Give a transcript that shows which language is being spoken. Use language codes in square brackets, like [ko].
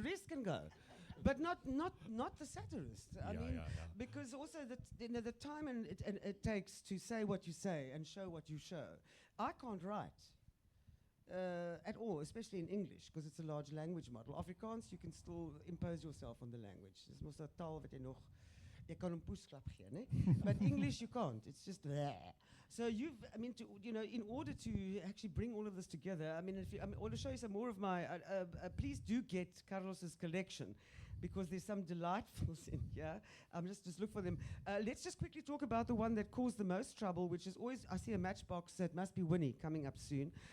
[en] The rest can go, but not the satirist. I mean, because also the time and it takes to say what you say and show what you show. I can't write at all, especially in English, because it's a large language model. Afrikaans, you can still impose yourself on the language. [af] Dis mos 'n taal wat jy nog jy kan 'n poesklap gee, né? [en] But English you can't. It's just there. So in order to actually bring all of this together, I want to show you some more of my. Please do get Carlos's collection, because there's some delightfuls in here. Just look for them. Let's just quickly talk about the one that caused the most trouble, which is always, I see a matchbox that must be Winnie coming up soon.